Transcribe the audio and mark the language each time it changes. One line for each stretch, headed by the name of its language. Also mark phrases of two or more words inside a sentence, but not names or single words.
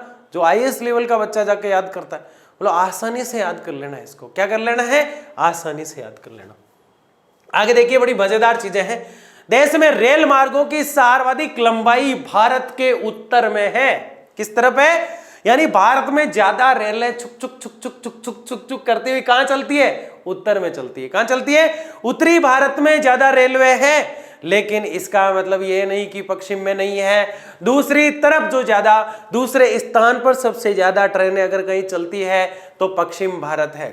Hindi: जो IAS लेवल का बच्चा जाके याद करता है, बोलो आसानी से याद कर लेना है इसको। क्या कर लेना है? आसानी से याद कर लेना। आगे देखिए, बड़ी मजेदार चीजें हैं। देश में रेल मार्गों की सर्वाधिक लंबाई भारत के उत्तर में है। किस तरफ है? यानी भारत में ज्यादा रेलें छुक छुक छुक छुक छुक छुक छुक छुक करती हुई कहां चलती है? उत्तर में चलती है। कहां चलती है? उत्तरी भारत में ज्यादा रेलवे है। लेकिन इसका मतलब ये नहीं कि पश्चिम में नहीं है। दूसरी तरफ जो ज्यादा, दूसरे स्थान पर सबसे ज्यादा ट्रेनें अगर कहीं चलती है तो पश्चिम भारत है।